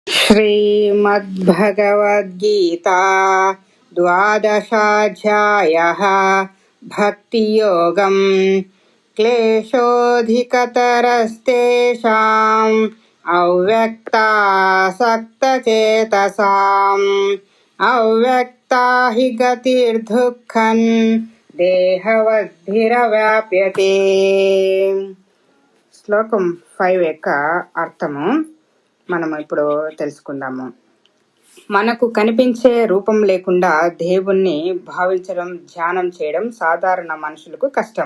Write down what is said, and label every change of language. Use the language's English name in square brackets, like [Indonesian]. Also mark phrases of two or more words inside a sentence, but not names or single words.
[Sanskrit] श्रीमद्भगवद्गीता द्वादशाध्यायः भक्तियोगम् क्लेशोऽधिकतरस्तेषाम् अव्यक्तासक्तचेतसाम् अव्यक्ता हि गतिर्दुःखम् దేహవద్భిరవ్యాప్యతే. [Telugu] శ్లోకం 5 యొక్క అర్థము మనము ఇప్పుడు తెలుసుకుందాము. మనకు కనిపించే రూపం లేకుండా దేవుణ్ణి భావించడం, ధ్యానం చేయడం సాధారణ మనుషులకు కష్టం.